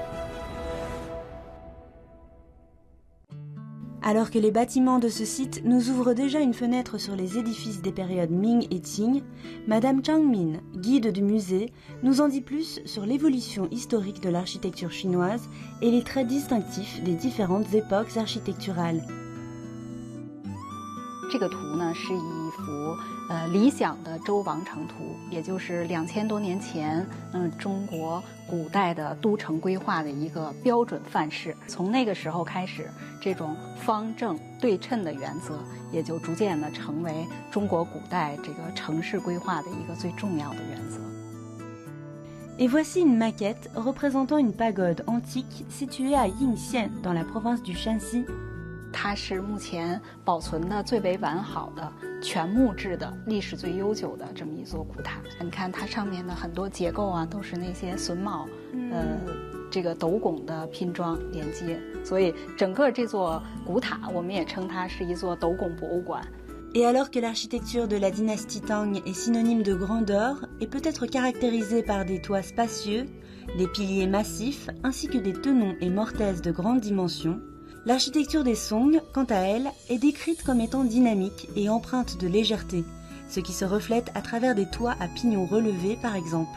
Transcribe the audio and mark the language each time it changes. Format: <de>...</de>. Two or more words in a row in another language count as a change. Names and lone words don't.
<fr>Alors que les bâtiments de ce site nous ouvrent déjà une fenêtre sur les édifices des périodes Ming et Qing, Madame Zhang Min, guide du musée, nous en dit plus sur l'évolution historique de l'architecture chinoise et les traits distinctifs des différentes époques architecturales.</fr> <zh>这个图呢是一幅理想的周王城图，也就是2000多年前中国古代的都城规划的一个标准范式。从那个时候开始，这种方正对称的原则也就逐渐的成为中国古代这个城市规划的一个最重要的原则。</zh> <fr>Et voici une maquette représentant une pagode antique située à Yingxian dans la province du Shanxi.</fr> <zh>它是目前保存的最为完好的全木质的历史最悠久的这么一座古塔。你看它上面的很多结构啊，都是那些榫卯这个斗拱的拼装连接，所以整个这座古塔我们也称它是一座斗拱博物馆。</zh> <fr>Et alors que l'architecture de la dynastie Tang est synonyme de grandeur et peut être caractérisée par des toits spacieux, des piliers massifs ainsi que des tenons et mortaises de grande dimension, l'architecture des Song, quant à elle, est décrite comme étant dynamique et empreinte de légèreté, ce qui se reflète à travers des toits à pignons relevés par exemple.</fr>